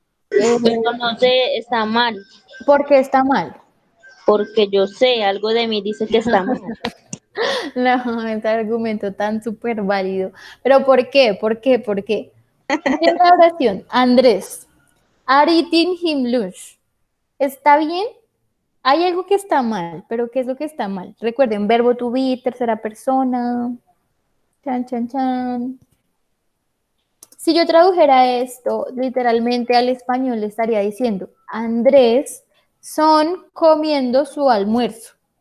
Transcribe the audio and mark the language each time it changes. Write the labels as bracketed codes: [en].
[es] Esto no sé, está mal, ¿Por qué está mal? porque yo sé, algo de mí dice que está mal. No, ese argumento tan súper válido. ¿Pero por qué? ¿Por qué? ¿Por qué? Miren la oración. [en] Andrés, are eating him lunch. [es] ¿Está bien? Hay algo que está mal, pero ¿qué es lo que está mal? Recuerden, verbo to be, tercera persona. Chan, chan, chan. Si yo tradujera esto literalmente al español, le estaría diciendo, Andrés son comiendo su almuerzo.